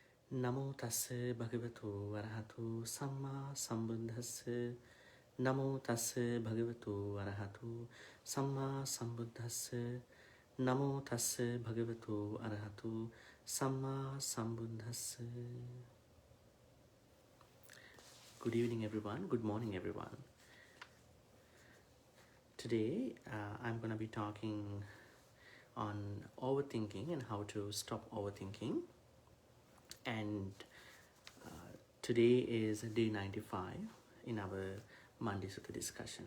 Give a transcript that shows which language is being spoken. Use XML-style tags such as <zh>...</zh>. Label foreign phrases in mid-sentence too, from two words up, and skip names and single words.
<pi>Namo tassa bhagavato arahato samma sambuddhassa. Namo tassa bhagavato arahato samma sambuddhassa. Namo tassa bhagavato arahato samma sambuddhassa.</pi> <en>Good evening everyone, good morning everyone. Today I'm going to be talking on overthinking and how to stop overthinking. And today is day 95 in our Monday Sutta discussion.</en>